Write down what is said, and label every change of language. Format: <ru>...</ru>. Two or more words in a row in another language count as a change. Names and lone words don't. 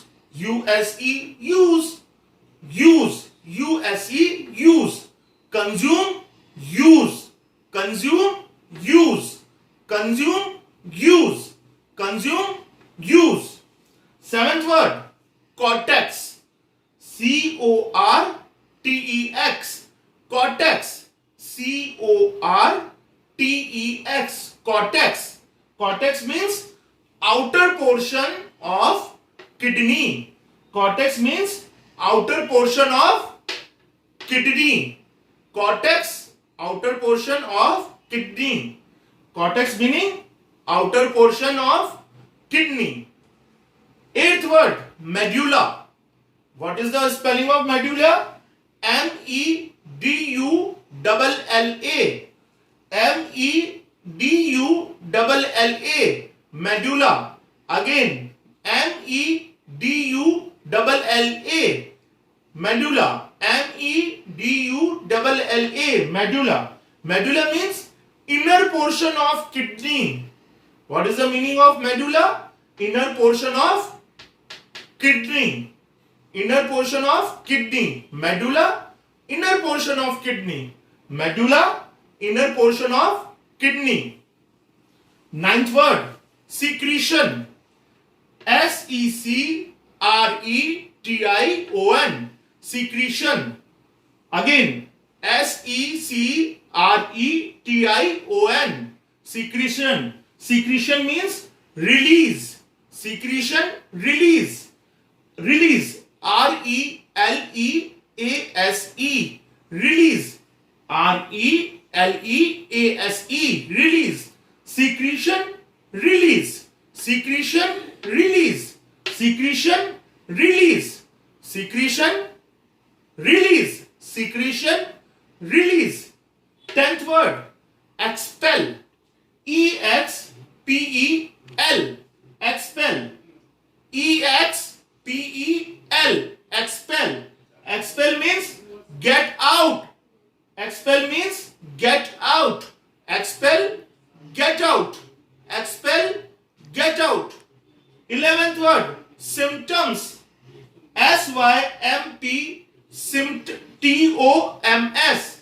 <en>USE. Use. Use. USE. Use. Consume. Use. Consume. use. Consume, use. Consume, use. Seventh word, cortex. C-O-R-T-E-X. Cortex. C-O-R-T-E-X. Cortex. Cortex means outer portion of kidney. Cortex means outer portion of kidney. Cortex, outer portion of kidney. Cortex meaning outer portion of kidney. Eighth word, medulla. What is the spelling of medulla? M-E-D-U-L-L-A. M-E-D-U-L-L-A. Medulla. Again, M-E-D-U-L-L-A. Medulla. M-E-D-U-L-L-A. Medulla. Medulla means inner portion of kidney. What is the meaning of medulla? Inner portion of kidney. Inner portion of kidney. Medulla, inner portion of kidney. Medulla, inner portion of kidney. Ninth word, secretion. S-E-C-R-E-T-I-O-N. Secretion. Again, S-E-C-R-E-T-I-O-N. Secretion. Secretion means release. Secretion, release. Release. R-E-L-E-A-S-E. Release. R-E-L-E-A-S-E. Release. Secretion, release. Secretion, release. Secretion, release. Secretion, release. Secretion, release. Tenth word, expel. E-X-P-E-L. Expel. E-X-P-E-L. Expel. Expel means get out. Expel means get out. Expel, get out. Expel, get out. 11th word, symptoms. S-Y-M-P, T-O-M-S.</en>